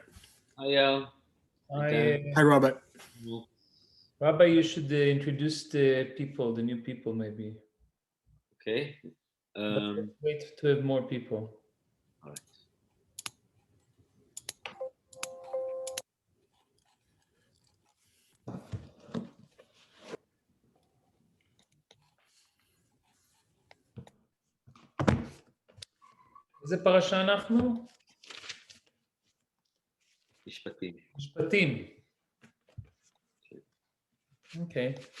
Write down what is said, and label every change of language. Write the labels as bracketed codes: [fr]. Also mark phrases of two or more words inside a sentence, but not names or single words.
[en] Hi, Al. Hi, Hi, Robert. Rabbi. You should introduce the people, the new people, maybe. Okay. But let's wait to have more people. All right. [he] איזה פרשה אנחנו? משפטים. משפטים. [en] Okay.